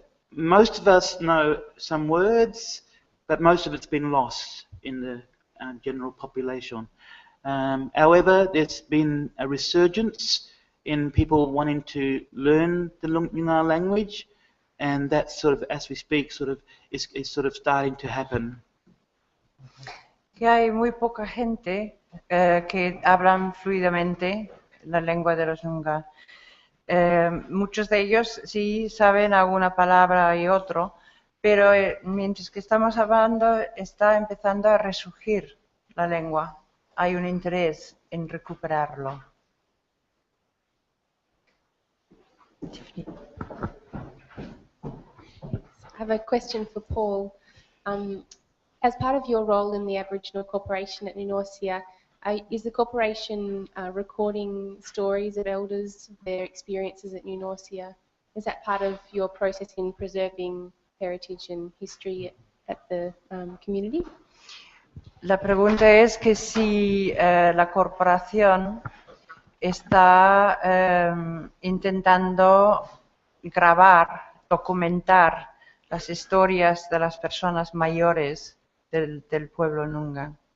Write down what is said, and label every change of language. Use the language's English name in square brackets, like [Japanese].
[English] Most of us know some words, but most of it's been lost in the general population. However, there's been a resurgence in people wanting to learn the Noongar language, and that sort of, as we speak, is sort of starting to happen. [Spanish] Que hay muy poca gente que hablan fluidamente la lengua de los Noongar. Muchos de ellos sí saben alguna palabra y otro, pero mientras que estamos hablando está empezando a resurgir la lengua. Hay un interés en recuperarlo. [English] I have a question for Paul. As part of your role in the Aboriginal Corporation at Nunorcia, is the corporation recording stories of elders, their experiences at Nunorcia? Is that part of your process in preserving heritage and history at the community? [Spanish] La pregunta es que si la corporación está intentando grabar, documentar las historias de las personas mayores del pueblo Noongar.